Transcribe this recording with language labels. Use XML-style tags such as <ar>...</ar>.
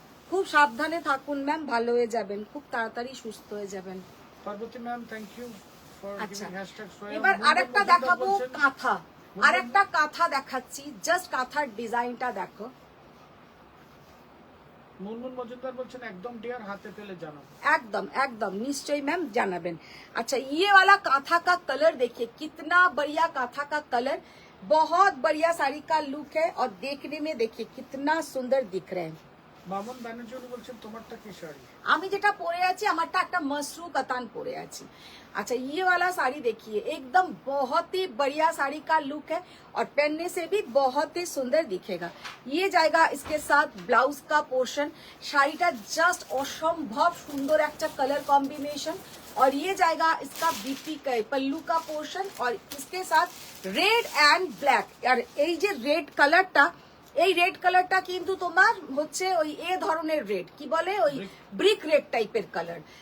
<bn>খুব সাবধানে থাকুন ম্যাম, ভালো হয়ে যাবেন, খুব তাড়াতাড়ি সুস্থ হয়ে যাবেন।</bn> <en>Parvati ma'am thank you for</en> <bn>আচ্ছা,</bn> <en>Giving hashtag সোয়া।</en> <bn>এবার আরেকটা দেখাবো কাঁথা, আরেকটা কাঁথা দেখাচ্ছি, জাস্ট কাঁথার ডিজাইনটা দেখো। মুনমুন মজুমদার বলছেন একদম ডিয়ার, হাতে পেলে জানাবো।</bn> <hi>एकदम एकदम निश्चय मैम</hi> <bn>জানাবেন।</bn> <hi>अच्छा, ये वाला काथा का कलर देखिए, कितना बढ़िया काथा का कलर, बहुत बढ़िया साड़ी का लुक है और देखने में देखिए कितना सुंदर दिख रहे हैं।</hi> <bn>মামুন ব্যানার্জি উনি বলছেন তোমারটা কি শাড়ি? আমি যেটা পরে আছি আমারটা একটা মসরু কাতান পরে আছি।</bn> <hi>अच्छा, ये वाला साड़ी देखिए, एकदम बहुत ही बढ़िया साड़ी का लुक है और पहनने से भी बहुत ही सुंदर दिखेगा। ये जाएगा इसके साथ ब्लाउज का पोर्शन।</hi> <bn>শাড়িটা জাস্ট অসম্ভব সুন্দর একটা কালার কম্বিনেशन</bn> <hi>और ये जाएगा इसका बीपी का पल्लू का पोर्शन और इसके साथ रेड एंड ब्लैक।</hi> <bn>और এই যে রেড কালারটা, এই রেড কালারটা কিন্তু তোমার হচ্ছে ওই এ ধরনের রেড, কি বলে ওই ব্রিক রেড টাইপের কালার।</bn>